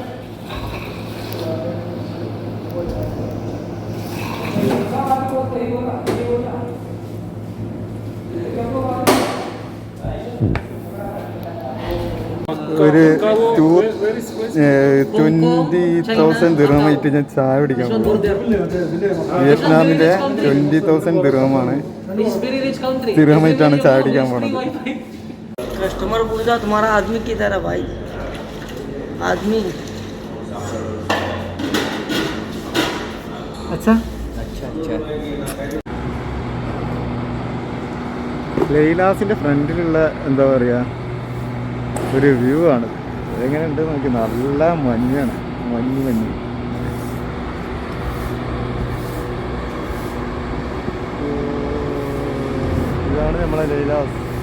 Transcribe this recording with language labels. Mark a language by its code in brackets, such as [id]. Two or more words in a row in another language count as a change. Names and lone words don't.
[ml] ഒരു 20,000 ദിർഹമായിട്ട് ഞാൻ ചായ കുടിക്കാൻ പോകും. വിയറ്റ്നാമിലെ 20,000 ദിർഹമാണ്. ദിർഹമായിട്ടാണ് ചായ കുടിക്കാൻ പോണത്. [hi] कस्टमर पूछा तुम्हारा आदमी किधर है भाई? आदमी अच्छा. [ml] ലൈലാസിൻ്റെ ഫ്രണ്ടിലുള്ള എന്താ പറയുക, ഒരു വ്യൂ ആണ്. എങ്ങനെയുണ്ട് നോക്കി. നല്ല മഞ്ഞാണ്, മഞ്ഞ്. ഇതാണ് നമ്മളെ ലൈലാസ്.